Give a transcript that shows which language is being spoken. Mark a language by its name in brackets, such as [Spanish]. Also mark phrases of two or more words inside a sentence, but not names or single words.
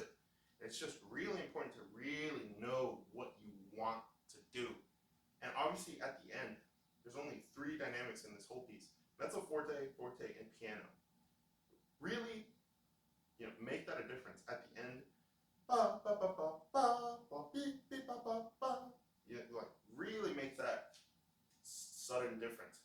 [English] It's just really important to really know what you want to do. And obviously at the end, there's only 3 dynamics in this whole piece. [Italian] Mezzo forte, forte, [English] and piano. Really, make that a difference. At the end, ba ba ba ba ba ba beep beep ba ba ba. Like really make that sudden difference.